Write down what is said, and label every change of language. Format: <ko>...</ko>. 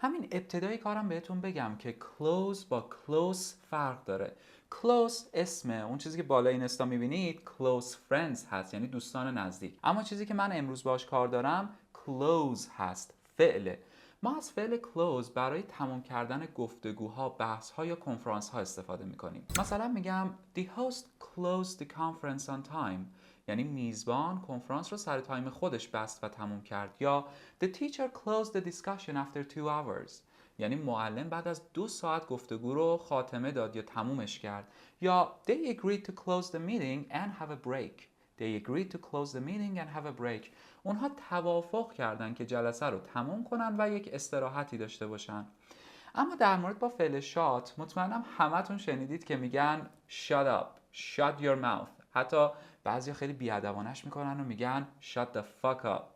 <fa>همین ابتدای کارم بهتون بگم که close با close فرق داره. close اسم اون چیزی که بالای این استا می‌بینید close friends هست، یعنی دوستان نزدیک. اما چیزی که من امروز باهاش کار دارم close هست، فعله. ما از فعل close برای تمام کردن گفتگوها، بحث‌ها یا کنفرانس‌ها استفاده می‌کنیم. مثلا میگم</fa> <en>The host closed the conference on time.</en> <fa>یعنی میزبان کنفرانس رو سر تایم خودش بست و تموم کرد. یا</fa> <en>The teacher closed the discussion after 2 hours.</en> <fa>یعنی معلم بعد از 2 ساعت گفتگو رو خاتمه داد یا تمومش کرد. یا</fa> <en>They agreed to close the meeting and have a break. They agreed to close the meeting and have a break.</en> <fa>اونها توافق کردن که جلسه رو تموم کنن و یک استراحتی داشته باشن. اما در مورد با فعل شات مطمئنم همتون شنیدید که میگن</fa> <en>shut up, shut your mouth.</en> <fa>حتی بعضیا خیلی بیادبانش میکنن و میگن</fa> <en>shut the fuck up.</en>